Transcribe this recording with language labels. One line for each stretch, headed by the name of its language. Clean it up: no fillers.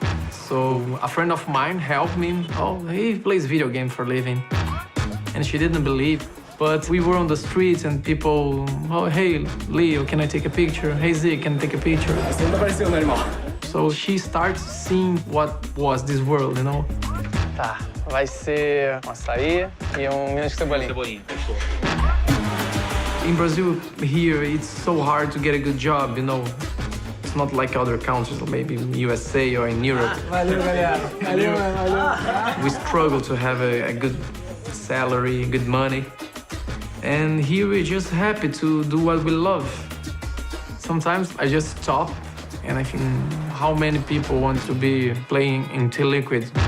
English: So a friend of mine helped me. Oh, he plays video games for a living. And she didn't believe. But we were on the streets and people, oh, hey, Leo, can I take a picture? Hey, Z, can I take a picture? So she starts seeing what was this world, you know?
Portuguese: Tá, vai ser um açaí e menos cebolinha.
English: In Brazil, here, it's so hard to get a good job, you know? It's not like other countries, maybe in USA or in Europe.
Portuguese: Valeu, galera. Valeu.
English: We struggle to have a good salary, good money. And here we're just happy to do what we love. Sometimes I just stop and I think how many people want to be playing in T-Liquid.